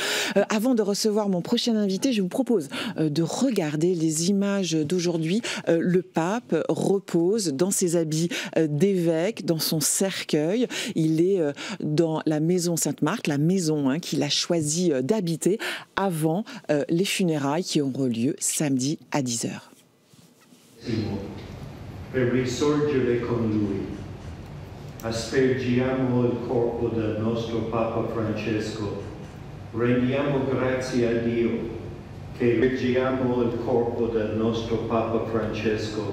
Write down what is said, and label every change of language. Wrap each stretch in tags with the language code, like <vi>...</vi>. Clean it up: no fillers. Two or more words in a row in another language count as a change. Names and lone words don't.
<fr>Avant de recevoir mon prochain invité, je vous propose de regarder les images d'aujourd'hui. Le pape repose dans ses habits d'évêque, dans son cercueil. Il est dans la maison Sainte-Marthe, la maison qu'il a choisi d'habiter avant les funérailles qui auront lieu samedi à 10h.</fr> <it>Per risorgere con lui. Aspergiamo il corpo del nostro Papa Francesco. Rendiamo grazie a Dio che aspergiamo il corpo del nostro Papa Francesco.</it>